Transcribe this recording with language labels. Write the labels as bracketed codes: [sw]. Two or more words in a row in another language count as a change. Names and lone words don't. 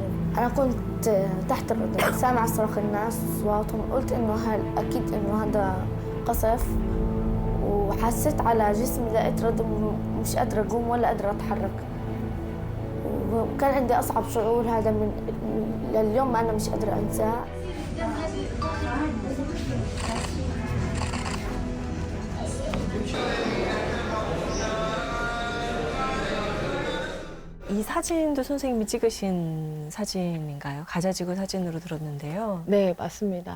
[ar] أنا كنت تحت الرضا سامعة صراخ الناس وصواتهم، قلت إنه أكيد إنه هذا قصف، وحسيت على جسمي لقيت ردم مش قادرة أقوم ولا قادرة أتحرك، وكان عندي أصعب شعور هذا من لليوم أنا مش قادرة أنساه. [ko] 이 사진도 선생님이 찍으신 사진인가요? 가자지구 사진으로 들었는데요. 네, 맞습니다.